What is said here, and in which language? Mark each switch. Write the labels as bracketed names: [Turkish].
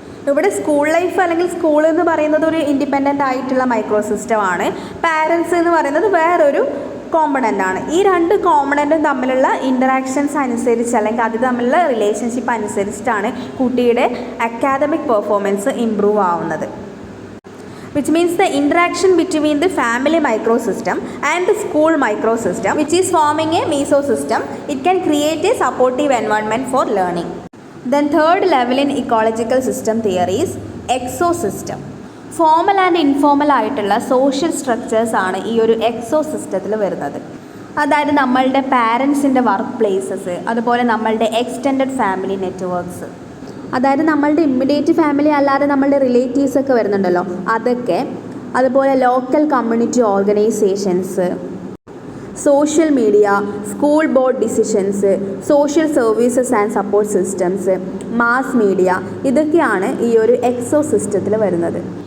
[Malayalam] ഇവിടെ school life അല്ലെങ്കിൽ school എന്ന് പറയുന്നത് ഒരു ഇൻഡിപെൻഡൻ്റ് ആയിട്ടുള്ള മൈക്രോ സിസ്റ്റമാണ്. പാരൻസ് എന്ന് പറയുന്നത് വേറൊരു കോമ്പണൻ്റ് ആണ്. ഈ 2 കോമ്പണൻറ്റും തമ്മിലുള്ള ഇൻ്ററാക്ഷൻസ് അനുസരിച്ച് അല്ലെങ്കിൽ അത് തമ്മിലുള്ള റിലേഷൻഷിപ്പ് അനുസരിച്ചിട്ടാണ് കുട്ടിയുടെ അക്കാദമിക് പെർഫോമൻസ് ഇംപ്രൂവ് ആവുന്നത്. [English] which means the interaction between the family microsystem and the school microsystem, which is forming a mesosystem, it can create a supportive environment for learning. Then third level in ecological system theory is exosystem. [Malayalam] Formal and informal ആയിട്ടുള്ള social structures ആണ് ഈ ഒരു എക്സോ സിസ്റ്റത്തിൽ വരുന്നത്. അതായത് നമ്മളുടെ പാരൻസിൻ്റെ work places, അതുപോലെ നമ്മളുടെ എക്സ്റ്റെൻഡഡ് ഫാമിലി നെറ്റ്വർക്ക്സ്, അതായത് നമ്മളുടെ ഇമ്മീഡിയറ്റ് ഫാമിലി അല്ലാതെ നമ്മളുടെ റിലേറ്റീവ്സ് ഒക്കെ വരുന്നുണ്ടല്ലോ അതൊക്കെ, അതുപോലെ local community organisations, social media, school board decisions, social services and support systems, mass media, ഇതൊക്കെയാണ് ഈ ഒരു എക്സോ സിസ്റ്റത്തിൽ വരുന്നത്.